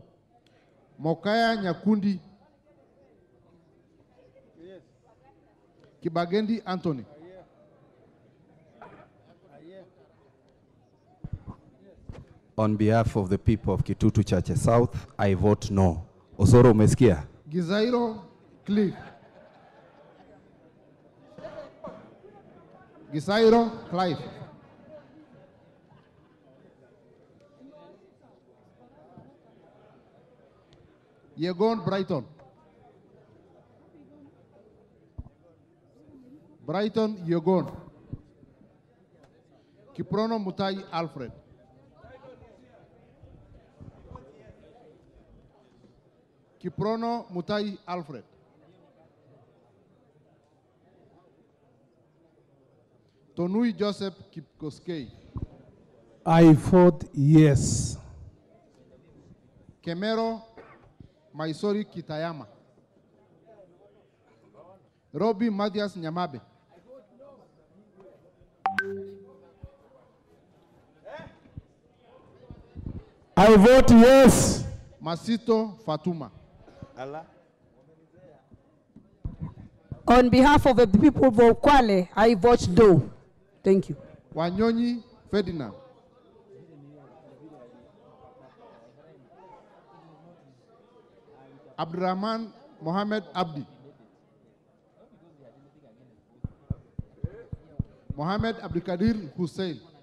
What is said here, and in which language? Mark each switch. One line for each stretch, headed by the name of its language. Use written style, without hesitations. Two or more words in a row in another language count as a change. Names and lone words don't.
English: Mokaya Nyakundi. Kibagendi Anthony. On behalf of the people of Kitutu Church South, I vote no.
Swahili: Osoro umesikia?
English: Gizairo Cliff. Gizairo Clive. Yegon Brighton. Brighton Yegon. Kiprono Mutai Alfred. Kiprono Mutai Alfred. Tonui Joseph Kipkoskei. I vote yes. Kemero Maisori Kitayama. Robbie Mathias Nyamabe. I vote yes. Masito Fatuma. On behalf of the people of Kwale, I vote no. Thank you. Wanyonyi Ferdinand. Abdurrahman Mohammed Abdi. Mohammed Abdikadir Hussein.